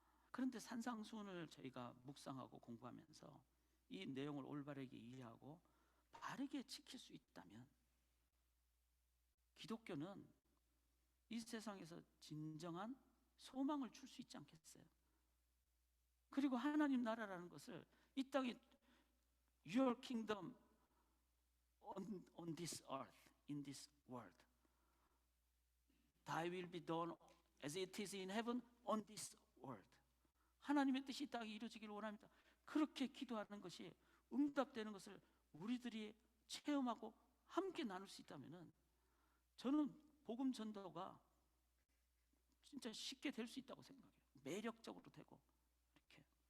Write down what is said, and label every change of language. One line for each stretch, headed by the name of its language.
Korean: 그런데 산상수훈을 저희가 묵상하고 공부하면서 이 내용을 올바르게 이해하고 바르게 지킬 수 있다면 기독교는 이 세상에서 진정한 소망을 줄 수 있지 않겠어요? 그리고 하나님 나라라는 것을 이 땅에
English: Your kingdom on this earth, in this world. Thy will be done as it is in heaven on this world.
Korean: 하나님의 뜻이 이 땅에 이루어지기를 원합니다. 그렇게 기도하는 것이 응답되는 것을 우리들이 체험하고 함께 나눌 수 있다면 저는 복음 전도가 진짜 쉽게 될 수 있다고 생각해요. 매력적으로 되고 이렇게.